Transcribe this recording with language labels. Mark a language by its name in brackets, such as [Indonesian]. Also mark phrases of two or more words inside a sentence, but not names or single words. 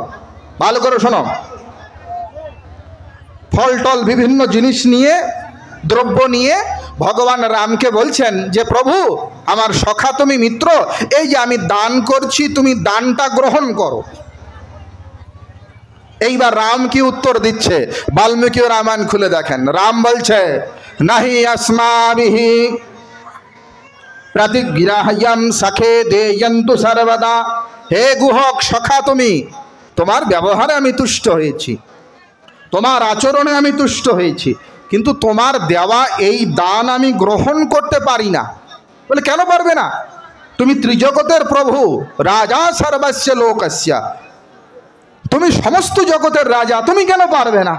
[Bangla] ভালো করে শোনো, ফল টল বিভিন্ন জিনিস নিয়ে, দ্রব্য নিয়ে ভগবান রামকে বলছেন যে প্রভু আমার সখা তুমি মিত্র, এই যে আমি দান করছি, তুমি দানটা গ্রহণ করো। এইবার রাম কি উত্তর দিচ্ছে, বাল্মীকি রামায়ণ খুলে দেখেন। রাম বলছে [Sanskrit] নাহি अस्माभिहि प्रतिग्राह्यं सखे देयन्तु सर्वदा। [Bangla] হে গুহক, সখা তুমি, তোমার ব্যবহারে আমি তুষ্ট হয়েছি, তোমার আচরণে আমি তুষ্ট হয়েছি, কিন্তু তোমার দেওয়া এই দান আমি গ্রহণ করতে পারি না। বলে কেন পারবে না? তুমি ত্রিজগতের প্রভু, [Sanskrit] রাজা সর্বস্য লোকস্য, [Bangla] তুমি সমস্ত জগতের রাজা, তুমি কেন পারবে না?